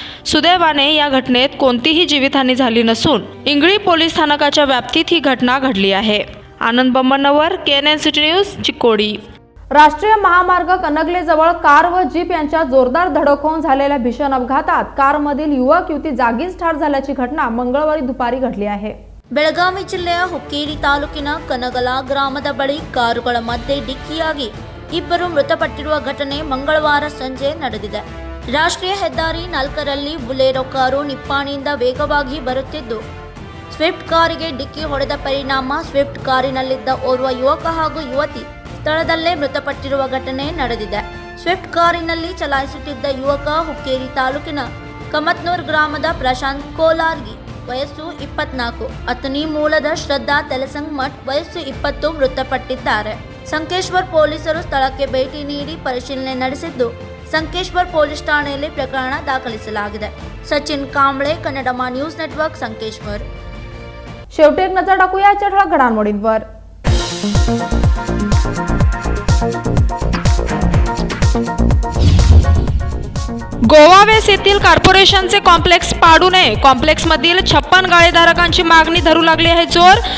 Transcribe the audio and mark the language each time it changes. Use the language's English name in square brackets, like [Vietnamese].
[Marathi] सुदैवाने या घटनेत कोणतीही जीवितहानी झाली नसून इंगळी पोलीस स्थानकाच्या व्याप्तीत ही घटना घडली आहे. आनंद बंबनवर, KNN सिटी न्यूज, चिकोडी. राष्ट्रीय महामार्ग कनगलेजवळ कार व जीप यांच्या जोरदार धडक होऊन झालेल्या भीषण अपघातात कारमधील युवक युवती जागीच ठार झाल्याची घटना मंगळवारी दुपारी घडली आहे. [Kannada] ಬೆಳಗಾವಿ ಜಿಲ್ಲೆಯ ಹುಕ್ಕೇರಿ ತಾಲೂಕಿನ ಕನಗಲ ಗ್ರಾಮದ ಬಳಿ ಕಾರುಗಳ ಮಧ್ಯೆ ಡಿಕ್ಕಿಯಾಗಿ ಇಬ್ಬರು ಮೃತಪಟ್ಟಿರುವ ಘಟನೆ ಮಂಗಳವಾರ ಸಂಜೆ ನಡೆದಿದೆ. ರಾಷ್ಟ್ರೀಯ ಹೆದ್ದಾರಿ 4ರಲ್ಲಿ ಬುಲೆರೋ ಕಾರು ನಿಪ್ಪಾಣಿಯಿಂದ ವೇಗವಾಗಿ ಬರುತ್ತಿದ್ದು ಸ್ವಿಫ್ಟ್ ಕಾರಿಗೆ ಡಿಕ್ಕಿ ಹೊಡೆದ ಪರಿಣಾಮ ಸ್ವಿಫ್ಟ್ ಕಾರಿನಲ್ಲಿದ್ದ ಓರ್ವ ಯುವಕ ಹಾಗೂ ಯುವತಿ ಸ್ಥಳದಲ್ಲೇ ಮೃತಪಟ್ಟಿರುವ ಘಟನೆ ನಡೆದಿದೆ. ಸ್ವಿಫ್ಟ್ ಕಾರಿನಲ್ಲಿ ಚಲಾಯಿಸುತ್ತಿದ್ದ ಯುವಕ ಹುಕ್ಕೇರಿ ತಾಲೂಕಿನ ಕಮತ್ನೂರ್ ಗ್ರಾಮದ ಪ್ರಶಾಂತ್ ಕೋಲಾರ್ಗಿ ವಯಸ್ಸು 24, ಅತನಿ ಮೂಲದ ಶ್ರದ್ಧಾ ತೆಲಸಂಗ್ ಮಠ್ ವಯಸ್ಸು 20 ಮೃತಪಟ್ಟಿದ್ದಾರೆ. ಸಂಕೇಶ್ವರ್ ಪೊಲೀಸರು ಸ್ಥಳಕ್ಕೆ ಭೇಟಿ ನೀಡಿ ಪರಿಶೀಲನೆ ನಡೆಸಿದ್ದು [Marathi] संकेश्वर पोलीस ठाण्याला प्रकरण [Kannada] दाखलिಸಲಾಗಿದೆ. [Marathi] Sachin Kamble, कन्नडमा news network, Sankeshwar. शेवटी एक नजर टाकूया आजच्या ठळक घडामोडींवर. गोवावेस येथील कॉर्पोरेशनचे कॉम्प्लेक्स पाडू नये. कॉम्प्लेक्समधील 56 गाळेधारकांची मागणी धरू लागली आहे जोर.